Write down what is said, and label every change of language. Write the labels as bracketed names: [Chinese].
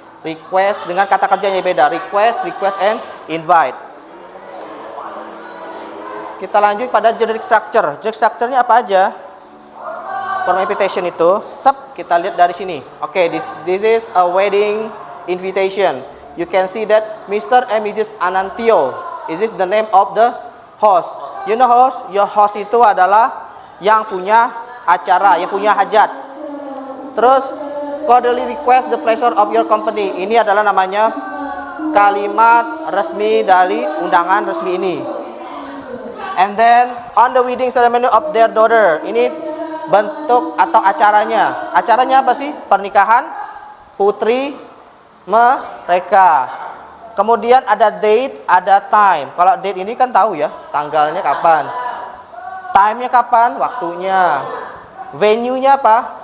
[Indonesian] Request dengan kata kerjanya beda. Request, and invite. Kita lanjut pada generic structure. Generic structure-nya apa aja? Formal invitation itu, kita lihat dari sini. [English] This is a wedding invitation. You can see that Mr. and Mrs. Anantio. Is this the name of the host? You know host? [Indonesian] Your host itu adalah yang punya acara, yang punya hajat. [English] Terus cordially request the pleasure of your company. [Indonesian] Ini adalah namanya kalimat resmi dari undangan resmi ini. [English] And then on the wedding ceremony of their daughter. [Indonesian] Ini bentuk atau acaranya. Acaranya apa sih? Pernikahan putri mereka. Kemudian ada date, ada time. Kalau date ini kan tahu ya, tanggalnya kapan. Time-nya kapan? Waktunya. Venue-nya apa?